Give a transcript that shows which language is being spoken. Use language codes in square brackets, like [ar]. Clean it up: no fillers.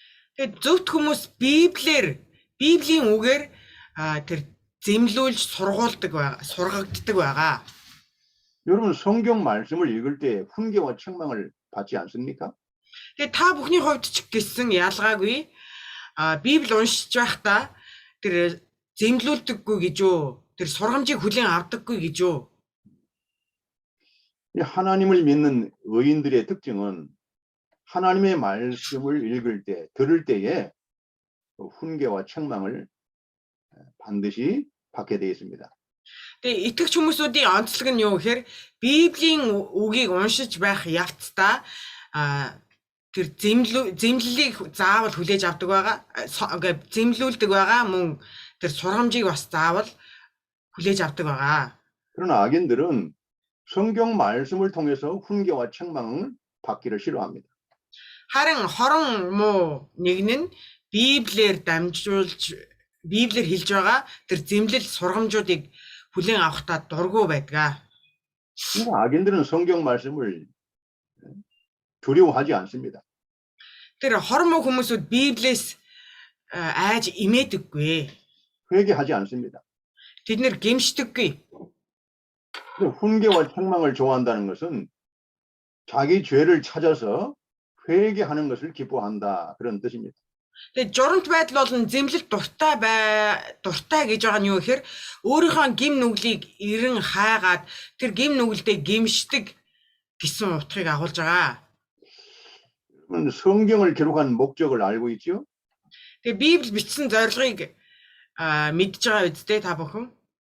[mn] Тэгээд зөвхт хүмүүс Библийн үгээр тэр зэмлүүлж сургагддаг байгаа. [ko] 여러분 성경 말씀을 읽을 때 훈계와 책망을 받지 않습니까? [mn] Тэгээд та бүхний хувьд ч гэсэн ялгаагүй Библи уншиж байхдаа тэр зэмлүүлдэггүй гэж юу? тэр сургамжийг хүлээн авдаггүй гэж юу? [ko] 하나님을 믿는 의인들의 특징은 하나님의 말씀을 읽을 때, 들을 때에 훈계와 책망을 반드시 받게 되어 있습니다. [mn] Тэгээд итгэж хүмүүсүүдийн онцлог нь юу гэхээр Библийн үгийг уншиж байх явцдаа тэр зэмлэлийг заавал хүлээж авдаг байгаа. Ингээд зэмлүүлдэг байгаа мөн тэр сургамжийг бас заавал хүлээж авдаг байгаа. [ko] 그러나 악인들은 성경 말씀을 통해서 훈계와 책망을 받기를 싫어합니다. [mn] харин хорон муу нэг нь Библиэр хэлж байгаа тэр зэмлэл сургамжуудыг хүлээн авахдаа дургүй байдаг. [ko] 악인들은 성경 말씀을 두려워하지 않습니다. [mn] тэр хорон муу хүмүүсүүд Библиэс айж имээдэггүй. [ko] 회개하지 않습니다. [mn] тэд нэр гэмшдэггүй. [ko] 훈계와 책망을 좋아한다는 것은 자기 죄를 찾아서 회개하는 것을 기뻐한다 그런 뜻입니다. [mn] Тэгээд журамт байдал болон зэмлэл дуртай гэж байгаа нь юу гэхээр өөрийнхөө гим нүглийг эрен хайгаад тэр гим нүгэлдээ гэмшдэг гэсэн утгыг агуулж байгаа. [ko] 성경을 기록한 목적을 알고 있죠? [mn] Тэгээд Библи бичсэн зорилгыг мэдж байгаа үстэй та бүхэн?